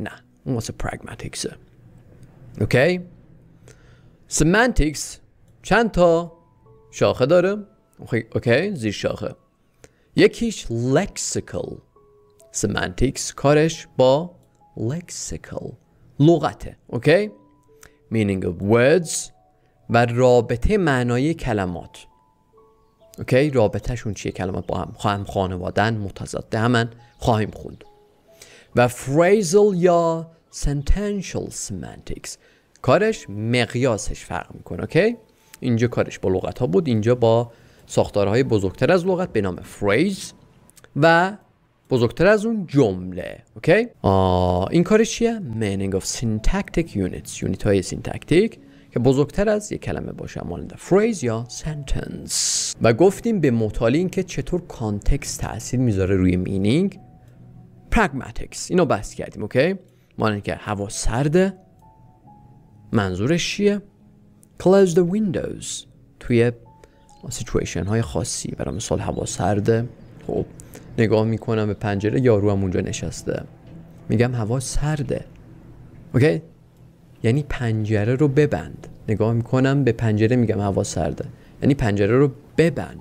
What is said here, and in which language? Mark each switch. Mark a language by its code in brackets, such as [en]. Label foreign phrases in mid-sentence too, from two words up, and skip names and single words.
[fa] نه، اون واسه pragmaticsه. اوکی؟ سمانتیکس چند تا شاخه داره؟ اوکی؟ زیر شاخه یکیش lexical. سمانتیکس کارش با lexical لغته. اوکی؟ [en] meaning of words [fa] و رابطه معنای کلمات. اوکی؟ رابطهشون چیه؟ کلمات با هم خانوادن، متضاد همن، خواهیم خوند. و phrasal یا [en] sentential semantics [fa] کارش مقیاسش فرق میکنه. اوکی؟ اینجا کارش با لغت ها بود، اینجا با ساختارهای بزرگتر از لغت به نام phrase و بزرگتر از اون جمله. اوکی؟ این کارش چیه؟ [en] meaning of syntactic units، [fa] یونیت های سینتاکتیک که بزرگتر از یک کلمه باشه، مانند phrase یا sentence. و گفتیم به مطالعه این که چطور کانتکست تاثیر میذاره روی مینینگ. pragmatics اینو بحث کردیم. اوکی؟ مانند که هوا سرده، منظورش چیه؟ [en] close the windows [fa] توی سیچویشن های خاصی. برای مثال هوا سرده، خب نگاه میکنم به پنجره، یارو هم اونجا نشسته، میگم هوا سرده. اوکی؟ یعنی پنجره رو ببند. نگاه میکنم به پنجره، میگم هوا سرده، یعنی پنجره رو ببند.